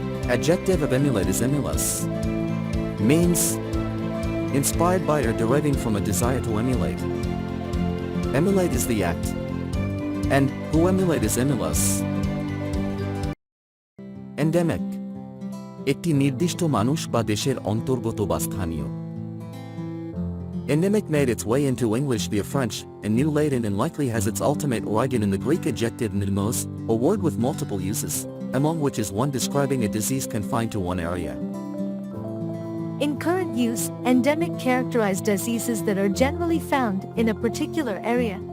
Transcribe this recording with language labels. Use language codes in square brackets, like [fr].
[en] Adjective of emulate is emulous. Means inspired by or deriving from a desire to emulate. Emulate is the act. And who emulate is emulous. Endemic. [bn] একটি নির্দিষ্ট মানুষ বা দেশের অন্তর্গত বা স্থানীয়। [en] Endemic made its way into English via French, and New Latin and likely has its ultimate origin in the Greek adjective mnemos, a word with multiple uses, among which is one describing a disease confined to one area. In current use, endemic characterize diseases that are generally found in a particular area.